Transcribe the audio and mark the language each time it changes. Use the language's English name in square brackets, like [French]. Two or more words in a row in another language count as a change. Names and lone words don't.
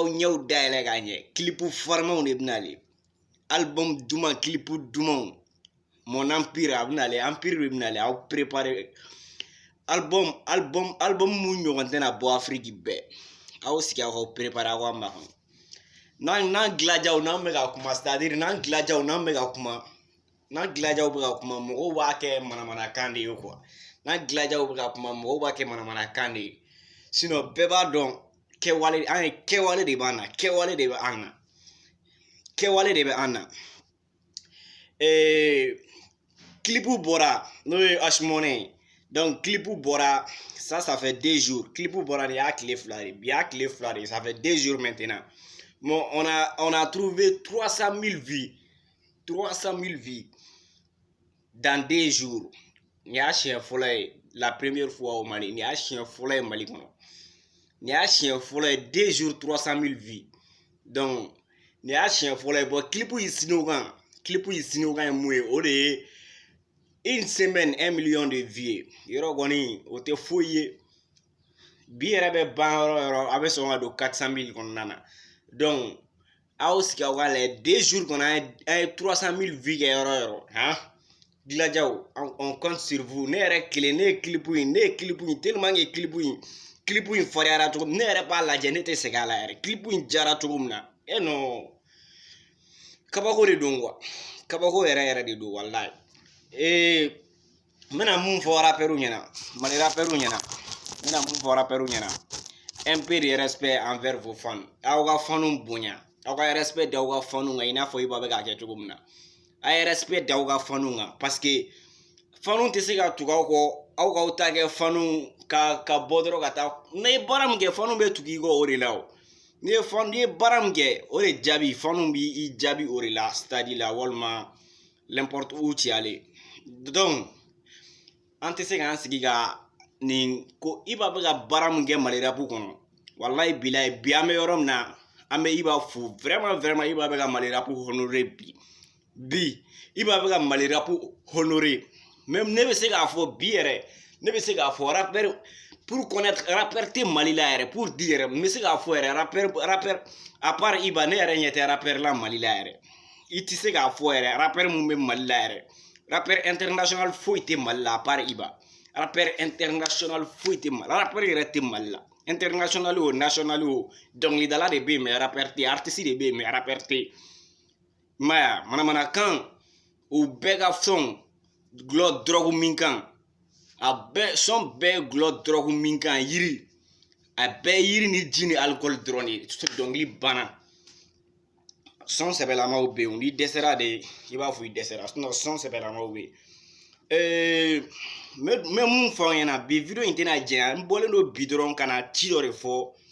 [Bambara] ɲɛw dayɛlɛ ka ɲɛ clip farmanw de bɛnale album duman clip dumanw [French] mon empire [Bambara] a bɛnale empire de bɛnale aw préparer album mun ɲɔgɔn tɛna bɔ Afrique bɛɛ aw sigi aw ka préparer aw ka makan n'an gladiaw n'an bɛ ka kuma c'est-à-dire n'an gladiaw bɛ ka kuma mɔgɔw b'a kɛ manamanakan de ye quoi n'an gladiaw bɛ ka kuma mɔgɔw b'a kɛ manamanakan de ye sinon bɛɛ b'a dɔn kɛwale de b'an na clip bɔra n'o ye Ashmoney donc clip bɔra [French] ça fait 2 jours [Bambara] clip bɔra nin y'a tile fila de bi y'a tile fila de [French] ça fait 2 jours maintenant bon on a trouvé 300 000 vues dans 2 jours [Bambara] nin y'a siɲɛ fɔlɔ ye [French] la première fois au Mali [Bambara] nin y'a siɲɛ fɔlɔ ye Mali kɔnɔ nin y'a siɲɛ fɔlɔ ye [French] 2 jours 300 000 vues donc [Bambara] nin y'a siɲɛ fɔlɔ ye bon clip yi sinokan ye mun ye o de ye [French] une semaine 1 million de vues [Bambara] yɔrɔ kɔni o tɛ foyi ye bi yɛrɛ bɛ ban yɔrɔ a bɛ sɔn ka don 400 000 kɔnɔna na donc aw sigi aw ka lajɛ [French] 2 jours [Bambara] kɔnɔ an ye 300 000 vues kɛ yɔrɔ yɔrɔ han Gilajaw [French] on compte sur vous [Bambara] ne yɛrɛ kelen ne ye clip in [French] tellement que [Bambara] clip in fariyara cogo ne yɛrɛ b'a lajɛ ne tɛ segin a la yɛrɛ clip in jara cogo min na non kabako de don quoi kabako yɛrɛ de don wallahi n bɛna mun fɔ rappeurs ɲɛna Mali rappeurs ɲɛna n bɛna mun fɔ rappeurs ɲɛna [French] un peu de respect envers vos fans [Bambara] aw ka fans bonya aw ka respect d'aw ka fans kan i n'a fɔ Iba bɛ k'a kɛ cogo min na a ye respect d'aw ka fans kan [French] parce que [Bambara] fans tɛ se ka tugu aw kɔ aw k'aw ta kɛ fans ka bɔ dɔrɔn ka taa ne ye baara min kɛ fans bɛ tugu i kɔ o de la o n'i ye baara min kɛ o de jaabi fans b'i jaabi o de la stade la walima [French] n'importe où tu allé donc [Bambara] an tɛ se k'an sigi ka nin ko Iba bɛ ka baara min kɛ Mali rap kɔnɔ wallahi bilahi bi an bɛ yɔrɔ min na an bɛ Iba fo vraiment Iba bɛ ka Mali rap honorer bi Iba bɛ ka Mali rap honorer même ne bɛ se k'a fɔ bi yɛrɛ ne bɛ se k'a fɔ rappeur [French] pour connaître [Bambara] rappeur tɛ Mali la yɛrɛ [French] pour dire [Bambara] yɛrɛ n bɛ se k'a fɔ yɛrɛ rappeur [French] à part [Bambara] Iba ne yɛrɛ ɲɛ tɛ rappeur la Mali la yɛrɛ i tɛ se k'a fɔ yɛrɛ rappeur mun bɛ Mali la yɛrɛ [French] rappeur international [Bambara] foyi tɛ Mali la [French] à part [Bambara] Iba [French] rappeur international [Bambara] foyi tɛ Mali la rappeur yɛrɛ tɛ Mali la international o national o dɔnkilidala de bɛ yen mais rappeur tɛ artiste de bɛ yen mais rappeur tɛ maya manamanakan u bɛɛ ka sɔn gulɔ drogue min kan a bɛɛ sɔn bɛɛ gulɔ drogue min kan yiri a bɛɛ yiri ni ji ni alcool dɔrɔn de dɔnkili banna sɔn sɛbɛlamaw bɛ yen n'i dɛsɛra de i b'a fɔ i dɛsɛra sinon sɔn sɛbɛlamaw bɛ yen n bɛ mun fɔ aw ɲɛna bi video in tɛna jɛnya n bɔlen don bi dɔrɔn ka na ci dɔ de fɔ